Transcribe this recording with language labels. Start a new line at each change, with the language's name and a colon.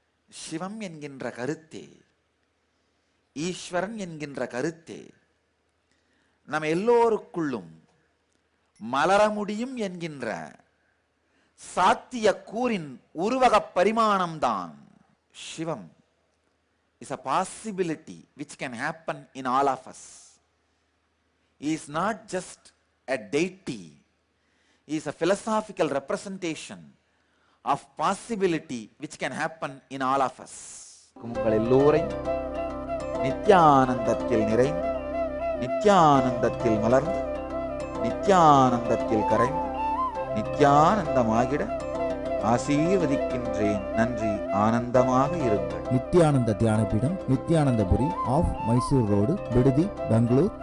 Tamil: சிவம் என்கின்ற கருத்தே, ஈஸ்வரன் என்கின்ற கருத்தே நம் எல்லோருக்குள்ளும் மலர முடியும் என்கின்ற சாத்திய கூறின் உருவக பரிமாணம்தான்.
English: Sivam is a possibility which can happen in all of us. He is not just a deity, he is a philosophical representation of possibility which can happen in all of us.
Tamil: உங்கள் எல்லோரையும் நித்யானந்தத்தில் நிறைந்து, நித்யானந்தத்தில் மலர்ந்து, நித்யானந்தத்தில் கரைந்து, நித்யானந்தமாகிட ஆசீர்வதிக்கின்றேன். நன்றி. ஆனந்தமாக இருங்கள். நித்யானந்த தியானபீடம், நித்யானந்தபுரி ஆஃப் மைசூர் ரோடு, விடுதி, பெங்களூர்.